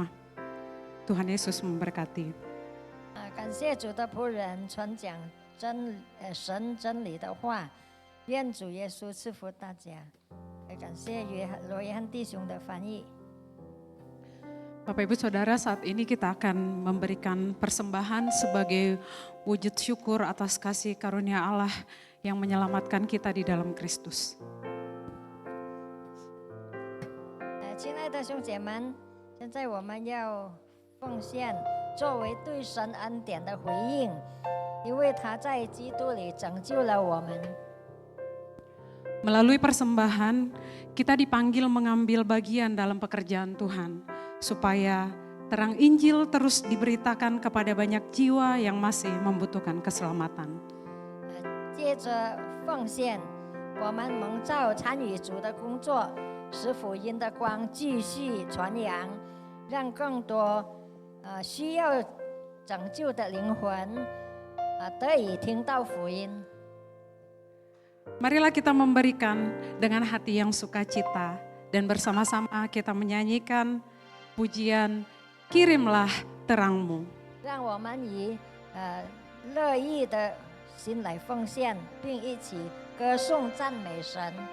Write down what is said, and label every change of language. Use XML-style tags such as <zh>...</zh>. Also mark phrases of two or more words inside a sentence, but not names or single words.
<id>Tuhan Yesus memberkati.</id> <zh>感谢主的仆人传讲神真理的话，愿主耶稣赐福大家。也感谢罗约翰弟兄的翻译。</zh> <id>Bapak Ibu Saudara, saat ini kita akan memberikan persembahan sebagai wujud syukur atas kasih karunia Allah yang menyelamatkan kita di dalam Kristus.</id> <zh>亲爱的兄姐们，现在我们要奉献，作为对神恩典的回应，因为他在基督里拯救了我们。</zh> <id>Melalui persembahan, kita dipanggil mengambil bagian dalam pekerjaan Tuhan, supaya terang Injil terus diberitakan kepada banyak jiwa yang masih membutuhkan keselamatan.</id> <zh>借着奉献，我们蒙召参与主的工作，使福音的光继续传扬，让更多需要拯救的灵魂得以听到福音。</zh> <id>Marilah kita memberikan dengan hati yang sukacita dan bersama-sama kita menyanyikan pujian Kirimlah Terangmu.</id> <zh>让我们以乐意的心来奉献，并一起歌颂赞美神。</zh>